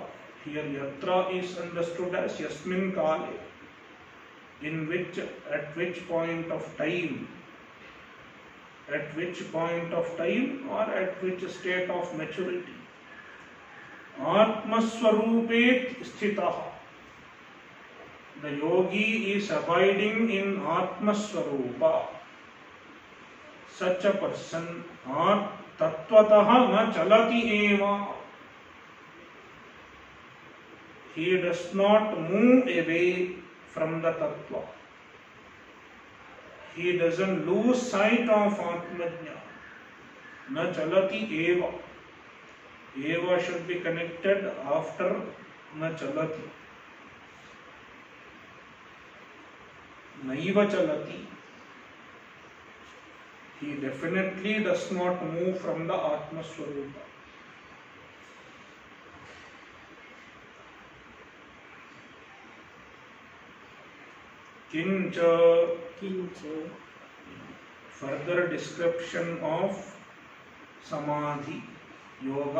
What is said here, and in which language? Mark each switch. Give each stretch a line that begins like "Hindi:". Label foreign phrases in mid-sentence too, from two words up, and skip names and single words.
English: Here yatra is understood as
Sanskrit: yasmin kale,
English: in which, at which point of time, or at which state of maturity.
Sanskrit: Atma Swarupet sthitah.
English: The yogi is abiding in
Sanskrit: Atma Swarupa.
English: Such a person
Sanskrit: tatvatah na chalati eva.
English: He does not move away from the tattva. He doesn't lose sight of Atmajnana.
Sanskrit: Na chalati eva.
English: Eva should be connected after
Sanskrit: na chalati. naiva chalati.
English: He definitely does not move from the
Sanskrit: Atma Swarupa. Kincha,
English: further description of Samadhi, Yoga.